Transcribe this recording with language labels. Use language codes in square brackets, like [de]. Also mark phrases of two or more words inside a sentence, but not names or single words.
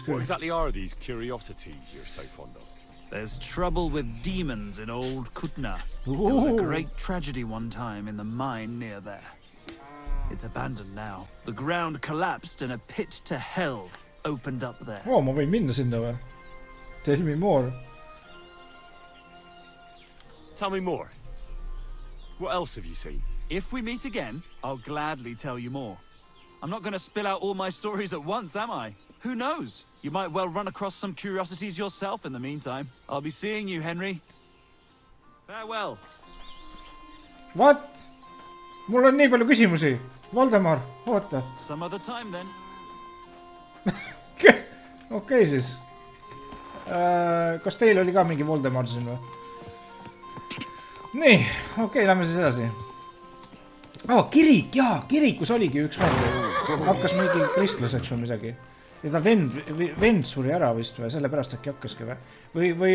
[en] What exactly are these curiosities you're so fond of? There's trouble with demons in old Kutna. There was a great tragedy one time in the mine near there. It's abandoned now. The ground collapsed and a pit to hell opened up there. [et] Oh, ma võin minna sinna või? [en] Tell me more. Tell me more. What else have you seen? If we meet again, I'll gladly tell you more. I'm not going to spill out all my stories at once, am I? Who knows? You might well run across some curiosities yourself in the meantime. I'll be seeing you, Henry. Farewell. What? [et] Mul on nii palju küsimusi. Valdemar, oota. [en] Some other time then. [et] Okei siis. Kas teil oli ka mingi Voldemar siin või? Nii, okei, lähme siis edasi. Kirik, jaa, kirikus oligi üks vend. Hakkas mingi kristlaseks või midagi. Ja ta vend suri ära vist või, selle pärast äkki hakkaski või?